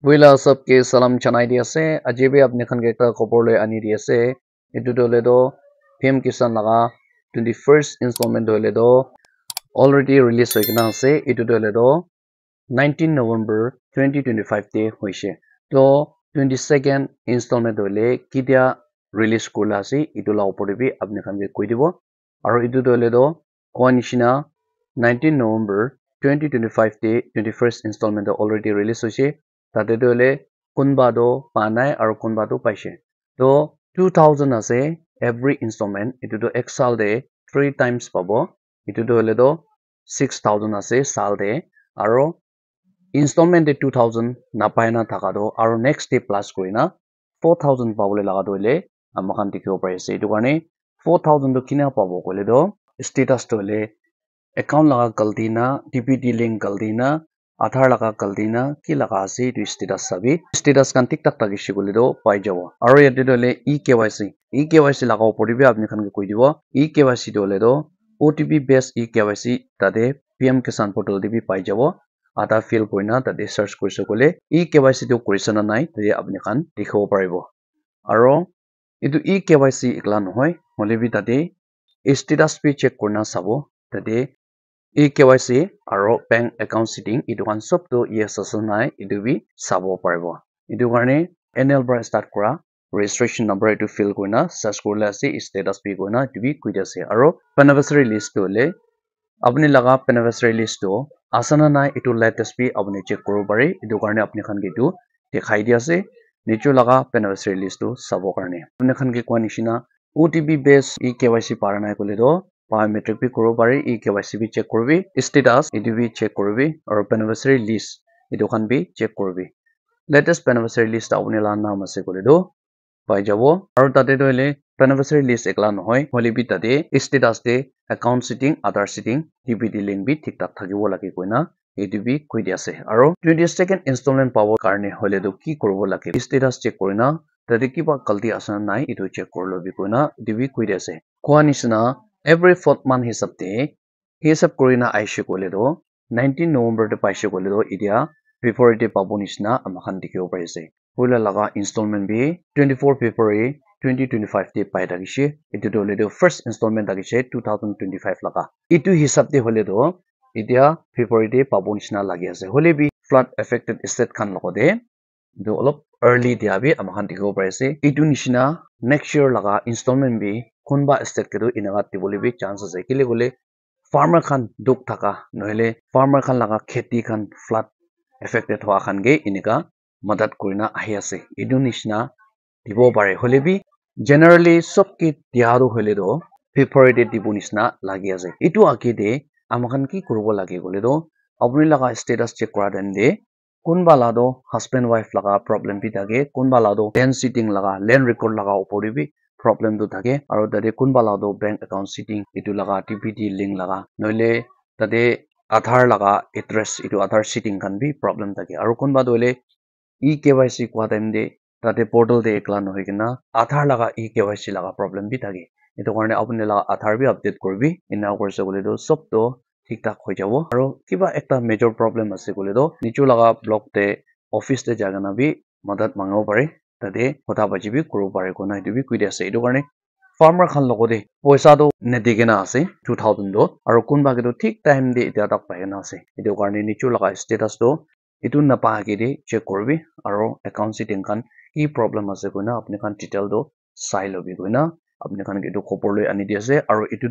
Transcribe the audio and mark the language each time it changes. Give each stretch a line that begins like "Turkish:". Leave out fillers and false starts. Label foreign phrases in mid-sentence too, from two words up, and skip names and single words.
Naga Pidgin: Wila sabke salam chanai di ase ajibe apne khan ke ekta khobor loi ani di ase etu dole do PM Kisan laga 21st installment dole do
English: already release
Naga Pidgin: hoikena ase etu dole do 19 November 2025 te hoise to 22nd installment dole kidia release kurla ase etu la opor de bi apne khan ke koi dibo aro etu dole do koanishina 19 November 2025 te
English: 21st installment already release
Naga Pidgin: hoise tate dole kunba do panai aro kunba do paise to 2000 ase
English: every installment
Naga Pidgin: etu do ek sal de 3 times pabo etu dole do 6000 ase sal de aro installment de 2000 napai na thaka do aro
English: next day plus
Naga Pidgin: koina 4000 pabole laga doile amakhan dikhibo pare ase etu karne 4000 do kina pabo kole do status dole account laga galti na
English: dpt link
Naga Pidgin: galti na aadhar laga galti na ki laga ase etu status sabi status kan tik tak takishi kole do pai jabo aro yate dole eKYC laga opor de bi apni khan ke koi dibo eKYC dole do
English: OTP based eKYC
Naga Pidgin: tade PM Kisan portal de bi pai jabo ada fill koina tate search korise kole eKYC to korise na nai tade apni khan dikhibo paribo aro etu eKYC ekla nohoi hole bi tate status bi check korna sabo tate eKYC aro
English: bank account setting
Naga Pidgin: etu kan sob to yes ase nai etu bi sabo paribo etu karne NL bra start kora
English: registration number
Naga Pidgin: etu fill koina search korle ase status bi koina etu bi koi ase aro
English: beneficiary list
Naga Pidgin: to le apni laga
English: beneficiary list
Naga Pidgin: to asana nai etu latest bi apni check koribo pare etu karne apni khan ke etu dekhai di ase nicho laga
English: beneficiary list
Naga Pidgin: to sabo karne apni khan ke kwa nishina
English: OTP based eKYC
Naga Pidgin: para nai kole do biometric bi koribo pare eKYC bi check korbi status etu bi check korbi aro
English: beneficiary list
Naga Pidgin: etu khan bi check korbi
English: latest beneficiary list
Naga Pidgin: apni la naam ase kole do pai jabo aro tate doile
English: beneficiary list
Naga Pidgin: ekla nohoi hole bi tate status de
English: account setting other setting dpt link
Naga Pidgin: bi thik tak thakibo lage koina etu bi koi di ase aro 22nd installment pabo karne hole do ki koribo lage status check korina tate kiba galti asana nai etu check korlo bi koina etu bi koi di ase kwa nisna
English: every fourth month
Naga Pidgin: hisab de hisab korina aishe kole do 19 November te paise kole do idia February te pabo nisna amakhan dikhibo pare ase hoila laga installment bi 24 February 2025 te pai dakishi etu dole do
English: first installment
Naga Pidgin: dakishi 2025 laga etu hisab de hole do idia February te pabo nisna lagi ase hole bi
English: flood affected state
Naga Pidgin: khan logode do olop early dia bi amakhan dikhibo pare ase etu nishina
English: next year
Naga Pidgin: laga installment bi kunba state ke do inaga tibole bi chance ase kile gole farmer khan duk thaka nohile farmer khan laga kheti khan
English: flood affected
Naga Pidgin: hoa khan ge inika madad korina ahi ase etu nishina dibo pare hole bi generally sob ki dia do hole do February de dibo nishina lagi ase etu age de amakhan ki koribo lage gole do apni laga status check kora den de kunba la do
English: husband wife
Naga Pidgin: laga problem bi thake kunba la do
English: land sitting
Naga Pidgin: laga
English: land record
Naga Pidgin: laga opor de bi problem tu thake aro tade kunba la do
English: bank account sitting
Naga Pidgin: etu laga
English: dpt link
Naga Pidgin: laga noile tade aadhar laga address etu aadhar sitting khan bi problem thake aro kunba doile eKYC kwa time de tate portal de ekla nohoi kena aadhar laga eKYC laga problem bi thake etu karne apni laga aadhar bi update korbi ina korse kole do sob to thik tak hoi jabo aro kiba ekta
English: major problem
Naga Pidgin: ase kole do nichu laga block te office te jagana bi madad mangbo pare tade hota baji bi koribo pare kona etu bi koi di ase etu karne farmer khan logode poisa do nedigena ase 2000 do aro kunba ke do thik time de eta tak paina ase etu karne nichu laga status do etu napa age de check korbi aro
English: account setting
Naga Pidgin: khan ki problem ase koina apni khan detail do sai lobi koina apni khan ke etu khopor loi ani di ase aro etu